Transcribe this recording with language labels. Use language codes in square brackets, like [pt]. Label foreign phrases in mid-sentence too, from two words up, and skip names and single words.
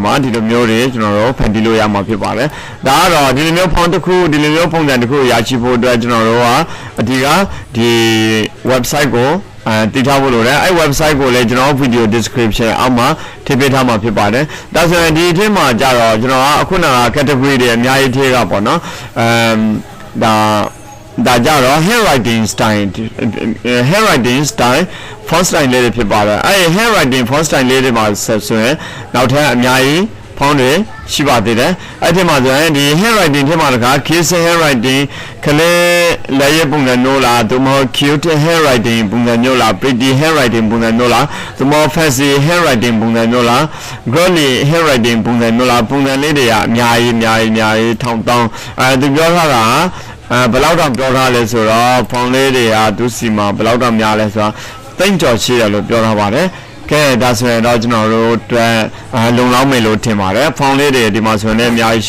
[my] မှာဒီလိုမျိုးတွေကျွန်တော်တို့ဖန်တီးလို့ရမှာဖြစ်ပါတယ်ဒါကတော့ဒီလိုမျိုး font တစ်ခုဒီလိုမျိုးပုံစံတစ်ခုရရှိဖို့အတွက်ကျွန်တော်တို့ကအဓိကဒီ website ကိုတည်ထားဖို့လိုတယ်အဲ့ website ကိုလည်းကျွန်တော် [en] video description [my] အောက်မှာထည့်ပေးထားမှာဖြစ်ပါတယ်ဒါဆိုရင်ဒီအထက်မှာကြတော့ကျွန်တော်ကအခုနက category တွေအများကြီးထည့်တာပေါ့နော်ဒါကြတော့ handwriting [en] style font style [my] လေးတွေဖြစ်ပါတယ်အဲ့ [en] handwriting font style [my] လေးတွေမှာဆိုရင်နောက်ထပ်အများကြီးဖုန်းတွေရှိပါသေးတယ်အဲ့ဒီမှာဆိုရင်ဒီ handwriting ထဲမှာတခါ [en] kiss handwriting [my] ခလေးလက်ရပုံစံမျိုးလားသို့မဟုတ် [en] cute handwriting [my] ပုံစံမျိုးလား [en] pretty handwriting [my] ပုံစံမျိုးလားသို့မဟုတ် [en] fancy handwriting [my] ပုံစံမျိုးလား [en] girly handwriting [my] ပုံစံမျိုးလားပုံစံလေးတွေကအများကြီးထောင် တောင်းသူပြောထားတာဘယ်လောက်တော့ပြောထားလဲဆိုတော့ဖုန်းလေးတွေကသူစီမှာဘယ်လောက်တော့များလဲဆိုတော့တိန့်ကျော်ရှိတယ်လို့ပြောထားပါတယ်ကဲဒါဆိုရင်တော့ကျွန်တော်တို့အတွက်လုံလောက်မယ်လို့ထင်ပါတယ်ဖုန်းလေးတွေဒီမှာဆိုရင်လည်းအများကြီးရှိ